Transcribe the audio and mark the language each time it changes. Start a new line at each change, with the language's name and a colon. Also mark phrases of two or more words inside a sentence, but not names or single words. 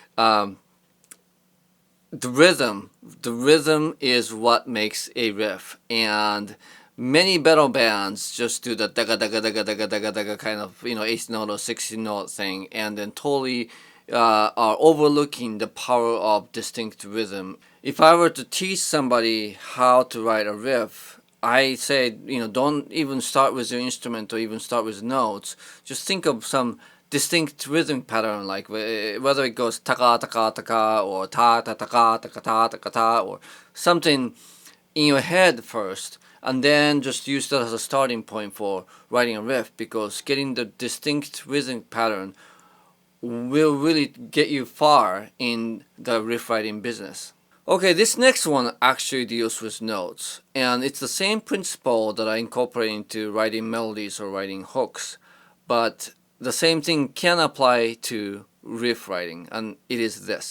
English: The rhythm is what makes a riff, and many metal bands just do the daga daga daga daga daga daga kind of, you know, 8th note or 16th note thing, and then totally are overlooking the power of distinct rhythm. If I were to teach somebody how to write a riff, I say, you know, don't even start with your instrument or even start with notes. Just think of some distinct rhythm pattern, like whether it goes taka taka taka or ta ta taka taka ta taka ta, or something in your head first, and then just use that as a starting point for writing a riff, because getting the distinct rhythm pattern will really get you far in the riff writing business. Okay, this next one actually deals with notes, and it's the same principle that I incorporate into writing melodies or writing hooks, but the same thing can apply to riff writing, and it is this.